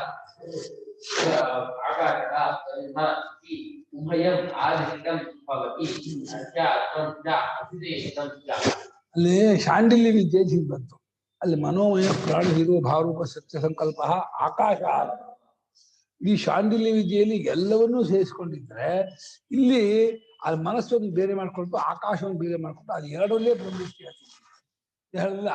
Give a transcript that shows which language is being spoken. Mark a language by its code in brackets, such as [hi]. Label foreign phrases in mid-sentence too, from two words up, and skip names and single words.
[sa] आकाशः ब्रह्म इति उभयम् आदिष्टं भवति अध्यात्मं च अधिदैवतं च. [kn] ಅಲ್ಲಿ ಶಾಂಡಿಲ್ಯ ವಿದ್ಯೆ ಹೀಗೆ ಬಂತು. ಅಲ್ಲಿ ಮನೋಮಯ ಪ್ರಾಣ ಹೀರೋ ಭಾವರೂಪ ಸತ್ಯ ಸಂಕಲ್ಪ ಆಕಾಶ. ಈ ಶಾಂಡಿಲ್ಯ ವಿದ್ಯೆಯಲ್ಲಿ ಎಲ್ಲವನ್ನೂ ಸೇರಿಸ್ಕೊಂಡಿದ್ರೆ ಇಲ್ಲಿ ಅದು ಮನಸ್ಸನ್ನು ಬೇರೆ ಮಾಡ್ಕೊಂಡು ಆಕಾಶವನ್ನು ಬೇರೆ ಮಾಡ್ಕೊಂಡು ಅದು ಎರಡರಲ್ಲೇ ಬ್ರಹ್ಮದೃಷ್ಟಿ ಹೇಳಿಲ್ಲ.